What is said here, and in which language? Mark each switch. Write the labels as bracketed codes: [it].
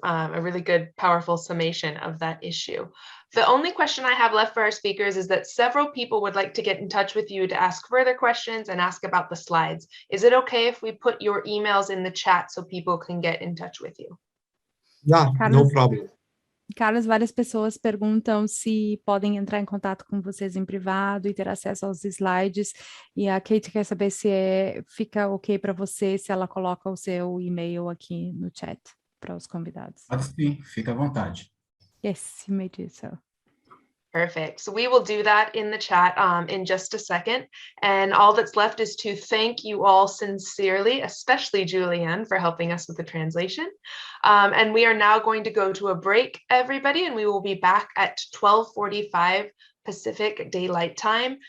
[en] A really good, powerful summation of that issue. The only question I have left for our speakers is that several people would like to get in touch with you to ask further questions and ask about the slides. Is it okay if we put your emails in the chat so people can get in touch with you? Yeah, no problem. [pt] Carlos, várias pessoas perguntam se podem entrar em contato com vocês em privado e ter acesso aos slides. E a Kate quer saber se fica ok para você se ela coloca o seu e-mail aqui no chat para os convidados. Pode sim, fica à vontade. [en] Yes, you may do so. Perfect. So we will do that in the chat in just a second. And all that's left is to thank you all sincerely, especially Julianne, for helping us with the translation. And we are now going to go to a break, everybody, and we will be back at 12:45 Pacific Daylight Time.